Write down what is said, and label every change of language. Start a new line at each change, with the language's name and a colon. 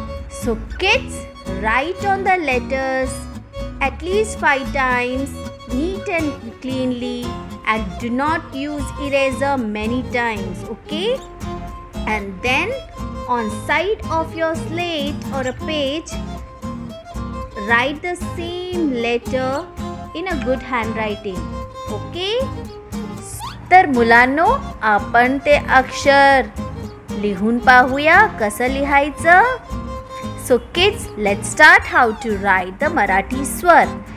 English: So kids, write on the letters at least 5 times, neat and cleanly, and do not use eraser many times, okay? And then on side of your slate or a page, write the same letter in a good handwriting, okay?
Marathi: तर मुलांनो, आपण ते अक्षर लिहून पाहूया कसं लिहायचं.
English: So kids, let's start how to write the Marathi स्वर.